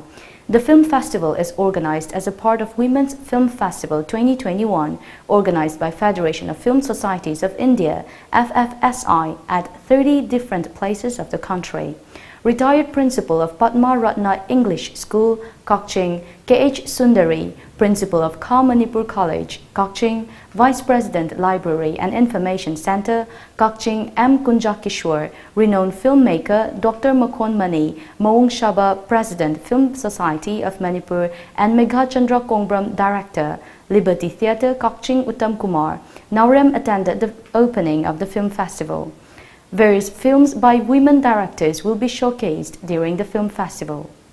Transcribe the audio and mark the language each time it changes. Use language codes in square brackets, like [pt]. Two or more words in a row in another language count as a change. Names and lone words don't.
[en] The film festival is organized as a part of Women's Film Festival 2021, organized by Federation of Film Societies of India, FFSI, at 30 different places of the country. Retired Principal of Padma Ratna English School, Kakching, K.H. Sundari, Principal of Ka Manipur College, Kakching, Vice President Library and Information Center, Kakching M. Kunjakishwar, renowned filmmaker Dr. Makon Mani, Mawung Shaba, President Film Society of Manipur, and Megha Chandra Kongbram, Director, Liberty Theatre, Kakching Uttam Kumar, Naurem attended the opening of the film festival. Various films by women directors will be showcased during the film festival.